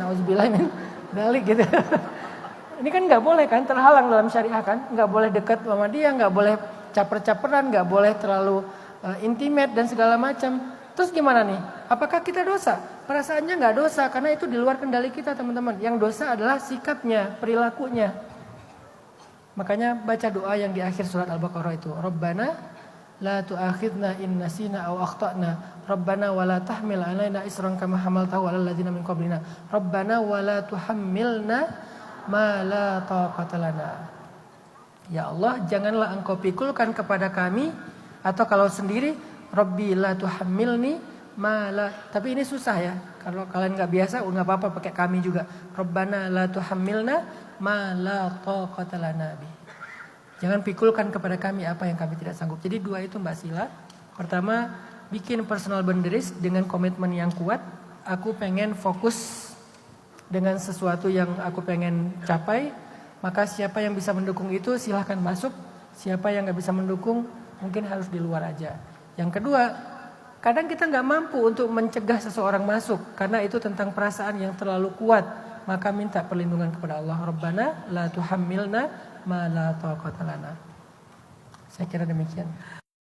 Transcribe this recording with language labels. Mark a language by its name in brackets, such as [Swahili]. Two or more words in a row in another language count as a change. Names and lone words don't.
[Arabic] نعوذ بالله من ذلك [Indonesian] gitu. Ini kan nggak boleh kan, terhalang dalam syariah kan, nggak boleh dekat sama dia, nggak boleh caper-caperan, nggak boleh terlalu intimate dan segala macam. Terus gimana nih? Apakah kita dosa? Perasaannya nggak dosa karena itu di luar kendali kita teman-teman. Yang dosa adalah sikapnya, perilakunya. Makanya baca doa yang di akhir surat Al-Baqarah itu, [Arabic] ربنا لا تؤاخذنا إن نسينا أو أخطأنا. ربنا ولا تحمل علينا إصرا كما حملته على الذين من قبلنا. ربنا ولا تحملنا ما لا طاقة لنا. [Indonesian] Ya Allah, janganlah engkau pikulkan kepada kami, atau kalau sendiri [Arabic] ربي لا تحملني ما لا. [Indonesian] Tapi ini susah ya. Kalau kalian enggak biasa enggak apa-apa pakai kami juga. [Arabic] ربنا لا تحملنا ما لا طاقة لنا به. [Indonesian] Jangan pikulkan kepada kami apa yang kami tidak sanggup. Jadi dua itu Mbak Sila. Pertama, bikin [English] personal boundaries [Indonesian] dengan komitmen yang kuat. Aku pengen fokus dengan sesuatu yang aku pengen capai, maka siapa yang bisa mendukung itu silahkan masuk. Siapa yang gak bisa mendukung mungkin harus di luar aja. Yang kedua, kadang kita gak mampu untuk mencegah seseorang masuk karena itu tentang perasaan yang terlalu kuat. Maka minta perlindungan kepada Allah. [Arabic] ربنا لا تحملنا ما لا طاقة لنا. [Indonesian] Saya kira demikian.